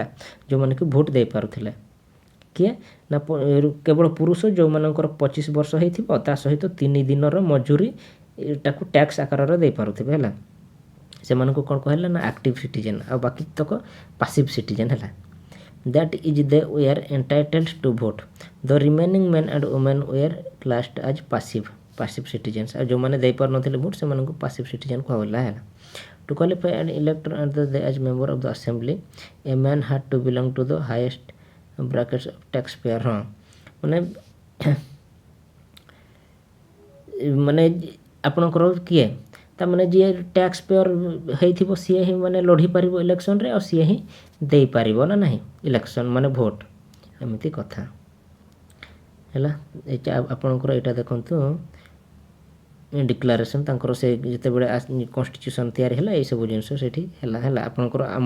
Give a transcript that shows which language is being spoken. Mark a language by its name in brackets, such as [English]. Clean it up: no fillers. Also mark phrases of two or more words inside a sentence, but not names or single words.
[Odia] ଯେଉଁମାନେ କି ଭୋଟ୍ ଦେଇପାରୁଥିଲେ କିଏ ନା କେବଳ ପୁରୁଷ ଯେଉଁମାନଙ୍କର 25 ବର୍ଷ ହେଇଥିବ ତା ସହିତ 3 ଦିନର ମଜୁରୀ ଏଟାକୁ ଟ୍ୟାକ୍ସ ଆକାରରେ ଦେଇପାରୁଥିବେ ହେଲା ସେମାନଙ୍କୁ କ'ଣ କହିଲା ନା [English] active citizen [Odia] ଆଉ ବାକି ତକ [English] passive citizen ହେଲା that is they were entitled to vote the remaining men and women were classed as passive citizens [Odia] ଆଉ ଯେଉଁମାନେ ଦେଇପାରୁନଥିଲେ ଭୋଟ୍ ସେମାନଙ୍କୁ [English] passive citizen [Odia] କୁହାଗଲା ହେଲା [English] to qualify an elector and as member of the assembly a man had to belong to the highest brackets of taxpayer [Odia] ମାନେ ଆପଣଙ୍କର କିଏ ତାମାନେ ଯିଏ [English] tax payer [Odia] ହେଇଥିବ ସିଏ ହିଁ ମାନେ ଲଢ଼ିପାରିବ ଇଲେକ୍ସନରେ ଆଉ ସିଏ ହିଁ ଦେଇପାରିବ ନା ନାହିଁ ଇଲେକ୍ସନ୍ ମାନେ ଭୋଟ୍ ଏମିତି କଥା ହେଲା ଏଇଟା ଆପଣଙ୍କର ଏଇଟା ଦେଖନ୍ତୁ ଡିକ୍ଲାରେସନ୍ ତାଙ୍କର ସେ ଯେତେବେଳେ କନଷ୍ଟିଟ୍ୟୁସନ୍ ତିଆରି ହେଲା ଏଇସବୁ ଜିନିଷ ସେଇଠି ହେଲା ହେଲା ଆପଣଙ୍କର ଆମର